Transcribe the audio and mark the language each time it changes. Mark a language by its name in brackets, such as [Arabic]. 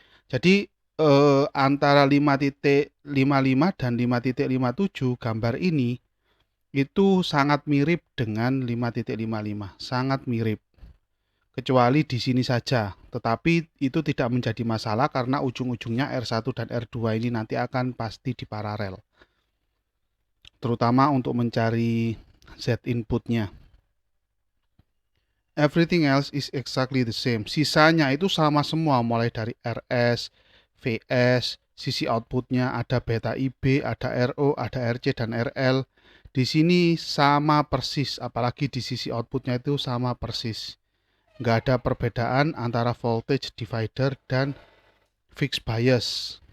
[Indonesian] Jadi antara 5.55 dan 5.57 gambar ini itu sangat mirip dengan 5.55, sangat mirip. Kecuali di sini saja, tetapi itu tidak menjadi masalah karena ujung-ujungnya R1 dan R2 ini nanti akan pasti diparalel. Terutama untuk mencari Z inputnya. [English] Everything else is exactly the same. [Indonesian] Sisanya itu sama semua, mulai dari RS, VS, sisi outputnya ada beta IB, ada RO, ada RC dan RL. Di sini sama persis, apalagi di sisi outputnya itu sama persis. Nggak ada perbedaan antara voltage divider dan fixed bias.